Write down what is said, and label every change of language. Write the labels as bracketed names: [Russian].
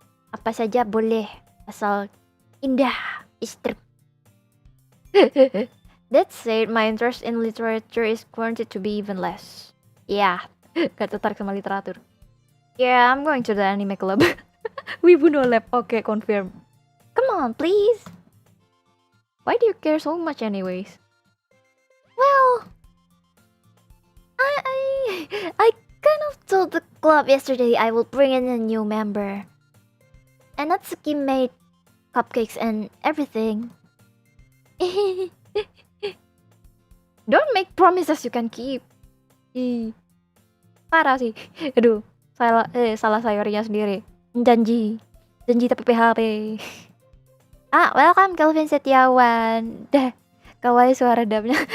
[Indonesian] Apa saja boleh asal indah. Istri. [English] That said, my interest in literature is guaranteed to be even less. Yeah, [Indonesian] gak tertarik sama literatur. [English] Yeah, I'm going to the anime club. Wibu no lab. Okay, confirm. Come on, please. Why do you care so much anyways? Well, I kind of told the club yesterday I will bring in a new member. And Natsuki made cupcakes and everything. Don't make promises you can keep. [Indonesian] Parah sih. Aduh, salah Sayorinya sendiri. Janji tapi PHP. Welcome Kelvin Setiawan. Dah, kawaii suara damnya.